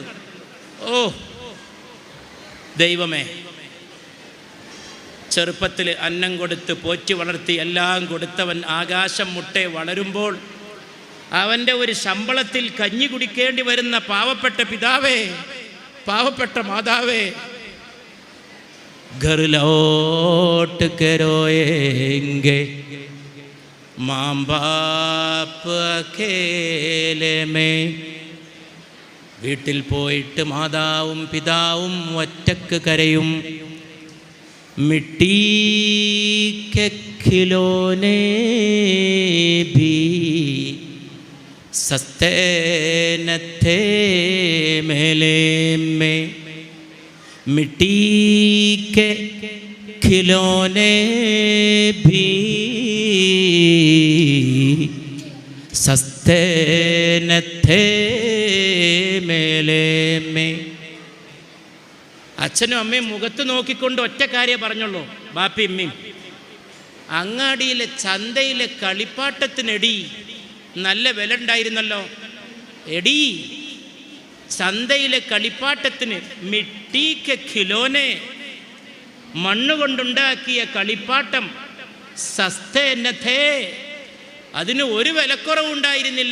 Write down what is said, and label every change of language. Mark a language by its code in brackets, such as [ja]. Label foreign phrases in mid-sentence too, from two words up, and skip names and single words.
[ml] ഓ ദൈവമേ, ചെറുപ്പത്തിൽ അന്നം കൊടുത്ത് പോറ്റി വളർത്തി എല്ലാം കൊടുത്തവൻ ആകാശം മുട്ടെ വളരുമ്പോൾ അവൻ്റെ ഒരു ശമ്പളത്തിൽ കഞ്ഞി കുടിക്കേണ്ടി വരുന്ന പാവപ്പെട്ട പിതാവേ, പാവപ്പെട്ട മാതാവേ, [hi] घर लौट के रोएंगे, माँ बाप अकेले में. [ml] വീട്ടിൽ പോയിട്ട് മാതാവും പിതാവും ഒറ്റക്ക് കരയും. [hi] मिट्टी के खिलौने भी सस्ते न थे मेले में. मिट्टी के खिलौने भी सस्ते न थे मेले में. [ml] അച്ഛനും അമ്മയും മുഖത്ത് നോക്കിക്കൊണ്ട് ഒറ്റ കാര്യം പറഞ്ഞുള്ളൂ, ബാപ്പി ഇമ്മയും. അങ്ങാടിയിലെ ചന്തയിലെ കളിപ്പാട്ടത്തിനെടി നല്ല വില ഉണ്ടായിരുന്നല്ലോ. എടി, ചന്തയിലെ കളിപ്പാട്ടത്തിന് [hi] मिट्टी के खिलौने, [ml] മണ്ണുകൊണ്ടുണ്ടാക്കിയ കളിപ്പാട്ടം, [hi] सस्ते न थे, [ml] അതിന് ഒരു വിലക്കുറവുണ്ടായിരുന്നില്ല.